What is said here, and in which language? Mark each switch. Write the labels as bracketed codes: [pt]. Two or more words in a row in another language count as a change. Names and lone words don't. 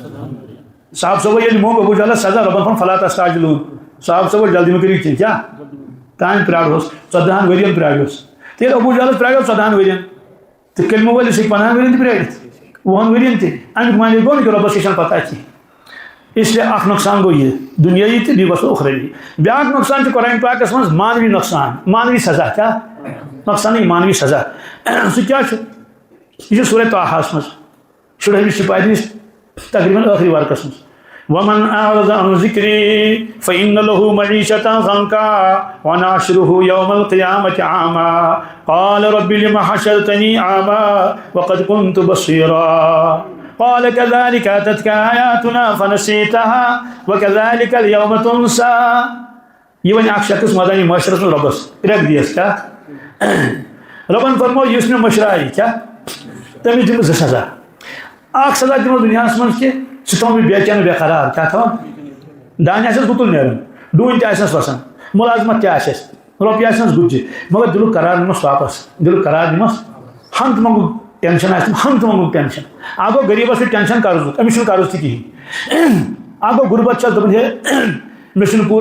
[ks] صاحب صٲبو ییٚلہِ موٚنگ ابوٗ جہلس سزا رۄبن فون [ar] فلا تستعجلوٗن [ks] صاحب صٲبو جلدی مہ کٔرِو کینٛہہ کیٛاہ تانۍ پرٛارہوس 14 ؤرین پرٛاریوس تہٕ ییٚلہِ ابوٗ جہلس پرٛاریو 14 ؤرین تہٕ کلمہٕ وٲلِس ہیٚکہِ 15 ؤرین تہِ پرٛٲرِتھ 20 ؤرین تہِ امیُک معنی گوٚو نہٕ کہِ رۄبس چھِ پتہ کینٛہہ اس لیے اکھ نۄقصان گوٚو یہِ دُنیٲیی تہٕ بیٚیہِ گوٚژھ اُخروی بیٛاکھ نۄقصان چھُ قرآن پاکس منٛز مانوی نۄقصان مانوی سزا کیٛاہ نۄقصانٕے مانوی سزا سُہ کیٛاہ چھُ یہ چھُ سورہ طٰہَس منٛز شُرہمہِ سِپارِ نِش تقریٖباً ٲخری ورقس منٛز [ar] ومن أعرض عن ذكري فإن له معيشة ضنكا ونحشره يوم القيامة أعمى قال رب لم حشرتني أعمى وقد كنت بصيرا قال كذلك أتتك آياتنا فنسيتها وكذلك اليوم تنسى [ks] یہ ون اکھ شخص مدنی معاشرس منٛز رۄبس رٮ۪کھ دِیَس کیٛاہ رۄبن فرمو یُس مےٚ مٔشرایہِ کیٛاہ تٔمِس دِمہٕ زٕ سزا اکھ سزا دِمو دُنیاہس منٛز کہِ سُہ تھاوُن بہٕ بے چین بے قرار کیٛاہ تھاوان دانہِ آسٮ۪س گُتُل نیران ڈوٗنۍ تہِ آسٮ۪س وسان مُلازمت تہِ آسٮ۪س رۄپیہِ آسٮ۪س گُتجہِ مگر دِلُک قرار نِمس واپس دِلُک قرار نِمس ہن تہٕ منٛگُک ٹینشن آسہِ ہن تہٕ منٛگُک ٹینشن اکھ گوٚو غریٖبس چھُ ٹینشن قرضُک أمِس چھُنہٕ قرض تہِ کِہیٖنۍ اکھ گوٚو غُربت چھس دپان ہے مےٚ چھُنہٕ پوٗرٕ